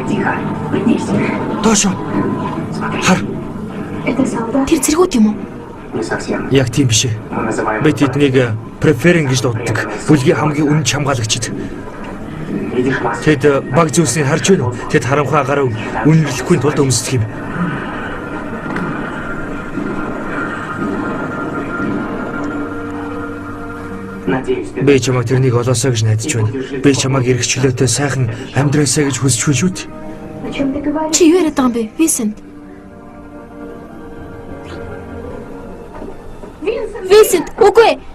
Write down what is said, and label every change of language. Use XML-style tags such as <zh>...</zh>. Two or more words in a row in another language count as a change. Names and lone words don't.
<ru>Тихо. Вниз.</ru> <mn>Доошоо. Хар.</mn> <ru>Это солдат.</ru> <mn>Тэр зэргүүд юм уу?</mn> <ru>Не совсем.</ru> <mn>Яг тийм биш ээ.</mn> <ru>Мы называем...</ru> <mn>Бид эднийг преферинг гэж дууддаг. Бүлгийн хамгийн үнэн хамгаалагчид.</mn> <ru>Видишь маску?</ru> <mn>Тэд баг зүйлсийг харж байна уу? Тэд харанхуй агараа үнэрлэхгүй тулд өмсдөг юм.</mn> <ru>Надеюсь, ты...</ru> <mn>Би чамайг тэрнийг олоосоо гэж найдаж байна. Би чамайг эрх чөлөөтэй сайхан амьдраасаа гэж хүсэж байна шүү дээ.</mn> <ru>О чем ты говоришь?</ru> <mn>Чи юу яриад байгаа юм бэ? Винсент. Винсент, үгүй.</mn>